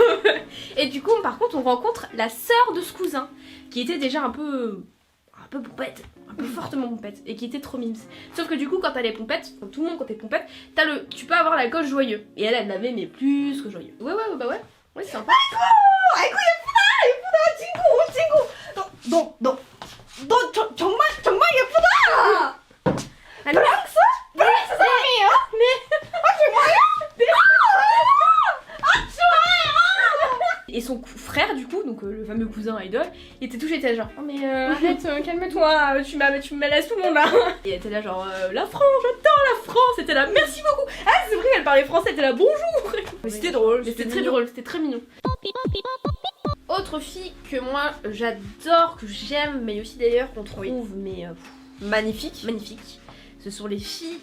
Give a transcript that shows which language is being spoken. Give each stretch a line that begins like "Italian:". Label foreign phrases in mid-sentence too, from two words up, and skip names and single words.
French: Et du coup par contre on rencontre la sœur de ce cousin qui était déjà un peu pompette, un peu fortement pompette et qui était trop mimes. Sauf que du coup quand elle est pompette, comme tout le monde quand t'es pompette, tu peux avoir l'alcool joyeux. Et elle l'avait mais plus que joyeux. Ouais c'est sympa.
Korean: 아이고 예쁘다 친구 너 정말 예쁘다. 브랑스 사람이에요? 네. 정말요? 네. 좋아요.
French: Et son frère du coup, donc le fameux cousin idol, il était touché, il était genre oh mais arrête, calme-toi, tu me laisses tout le monde là. Et elle était là genre la France, j'adore la France, elle était là merci beaucoup. Ah c'est vrai elle parlait français, elle était là bonjour. Mais c'était drôle, c'était très drôle, c'était très mignon. Autre fille que moi j'adore, que j'aime, mais aussi d'ailleurs qu'on trouve magnifique, ce sont les filles.